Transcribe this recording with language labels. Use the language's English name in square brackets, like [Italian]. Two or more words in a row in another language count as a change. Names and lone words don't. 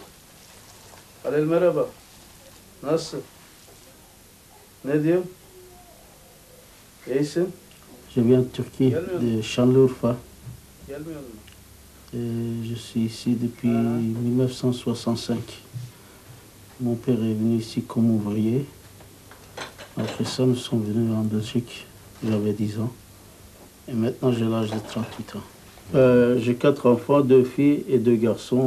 [Turkish] Halil merhaba. Nasılsın? Ne diyor? İyisin? [French] Je viens de Turquie, de Şanlıurfa. [Turkish] Gelmiyor mu? [French] Je suis ici depuis 1965. Mon père est venu ici comme ouvrier. Après ça, nous sommes venus en Belgique. J'avais 10 ans. Et maintenant, j'ai l'âge de 38 ans. J'ai 4 enfants, 2 filles et 2 garçons.